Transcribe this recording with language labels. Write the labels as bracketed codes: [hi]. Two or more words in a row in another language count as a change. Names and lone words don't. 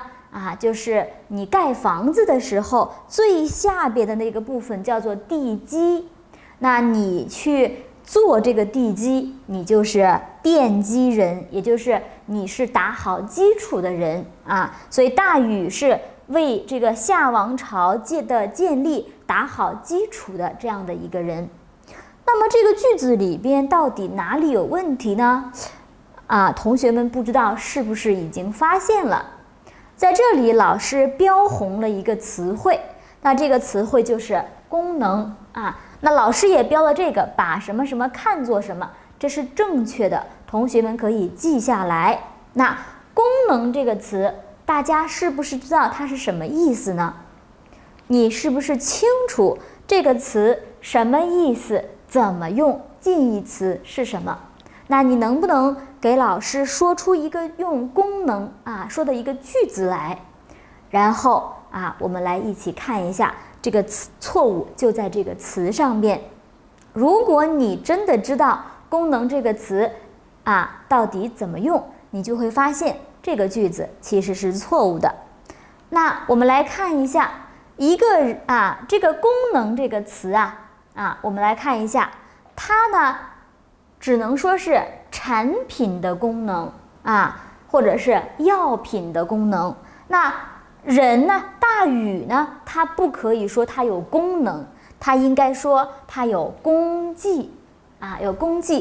[zh] 就是你蓋房子的時候，最下邊的那個部分叫做地基。那你去做這個地基，你就是奠基人，也就是你是打好基礎的人所以大禹是為這個夏王朝的建立打好基礎的這樣的一個人。那麼這個句子裡邊到底哪裡有問題呢？同學們不知道是不是已經發現了？在這裡老師標紅了一個詞彙，那這個詞彙就是功能那老師也標了這個，把什麼什麼看作什麼，這是正確的，同學們可以記下來。那功能這個詞，大家是不是知道它是什麼意思呢？你是不是清楚這個詞什麼意思？怎麼用？近義詞是什麼？那你能不能給老師說出一個用功能說的一個句子來？然後我們來一起看一下這個詞錯誤就在這個詞上面。如果你真的知道功能這個詞到底怎麼用，你就會發現這個句子其實是錯誤的。那我們來看一下一個這個功能這個詞我們來看一下，它呢只能說是產品的功能或者是藥品的功能。那人呢，大禹呢，它不可以說它有功能，它應該說它有功績有功績。